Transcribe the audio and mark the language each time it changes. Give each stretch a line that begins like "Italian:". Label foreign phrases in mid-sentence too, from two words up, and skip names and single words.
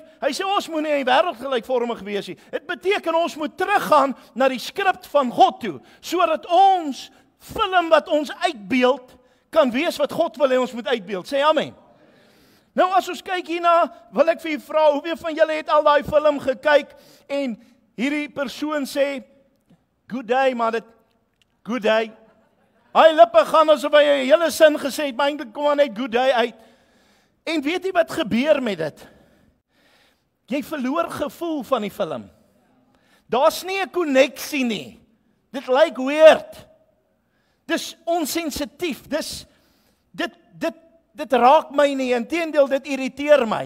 Afrikaans: Hy sê ons moet nie in die wêreld gelykvormig wees nie. Dit beteken ons moet teruggaan na die skrip van God toe, sodat ons film wat ons uitbeeld kan wees wat God wil hê ons moet uitbeeld. Sê amen. Nou as ons kyk hierna, wil ek vir julle vra, hoeveel van julle het al daai film gekyk en hierdie persoon sê
English: good day,
Afrikaans: maar dit
English: good day.
Afrikaans: Hy lippe gaan asof hy 'n hele sin gesê het, maar eintlik kom maar net
English: good day
Afrikaans: uit. En weet jy wat gebeur met dit? Jy verloor gevoel van die film. Daar's nie 'n koneksie nie. Dit lyk weird. Dis onsensitief. Dit raak my nie, inteendeel dit irriteer my.